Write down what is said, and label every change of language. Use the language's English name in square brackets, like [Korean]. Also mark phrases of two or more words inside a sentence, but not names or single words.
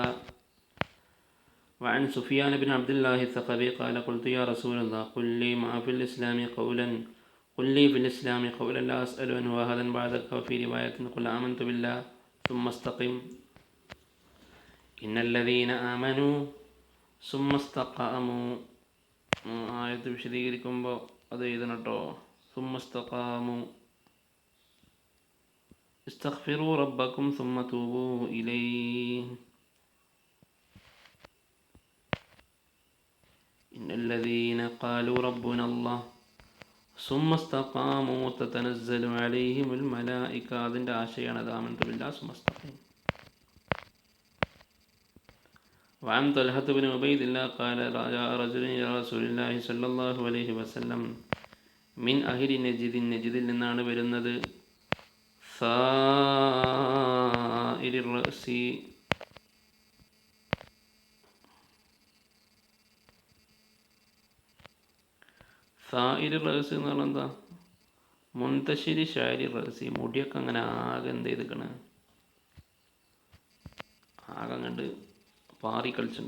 [Arabic] وعن سفيان بن عبد الله الثقفي قال قلت يا رسول الله قل لي في الإسلام قولا لا أسأل عنه أحدا بعدك. وفي رواية قل آمنت بالله ثم استقم. إن الذين آمنوا ثم استقاموا [Malayalam] ആയത്ത് വിശദീകരിക്കുമ്പോൾ അത് എഴുതണം കേട്ടോ. [Arabic] ثم استقاموا استغفروا ربكم ثم توبوا إليه. إن الذين قالوا ربنا الله ثم استقاموا تتنزل عليهم الملائكة. [Malayalam] അതിൻ്റെ ആശയമാണ് അത് [Arabic] آمنت بالله ثم استقيم. وعن طلحة بن عبيد الله قال جاء رجل إلى رسول الله صلى الله عليه وسلم من أهل نجد. [Malayalam] നജിദിൽ നിന്നാണ് വരുന്നത്. [Arabic] ثائر الرأس [Malayalam] എന്ന് പറഞ്ഞാൽ എന്താ? മുൻതശിരി ഷാരി റസി, മുടിയൊക്കെ അങ്ങനെ ആകെ എന്ത് ചെയ്തിക്കണ്, ആകെ കണ്ട് പാറി കളിച്ചിട്ടുണ്ട്.